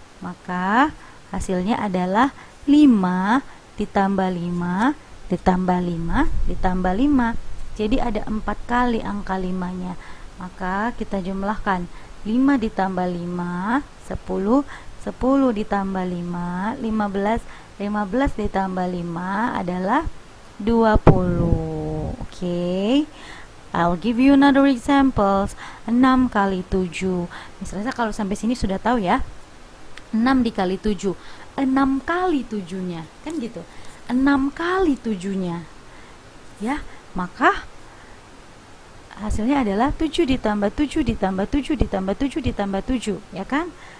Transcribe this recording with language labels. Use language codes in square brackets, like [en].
[id] Maka hasilnya adalah 5 ditambah 5 ditambah 5 ditambah 5. Jadi ada 4 kali angka 5-nya. Maka kita jumlahkan 5 ditambah 5 10, 10 ditambah 5 15, 15 ditambah 5 adalah 20. [en] Okay, I'll give you another examples. [id] 6 kali 7. Misalnya kalau sampai sini sudah tahu ya. 6 dikali 7, 6 kali 7-nya, kan gitu. 6 kali 7-nya. Ya, maka hasilnya adalah 7 ditambah 7 ditambah 7 ditambah 7 ditambah 7, ya kan?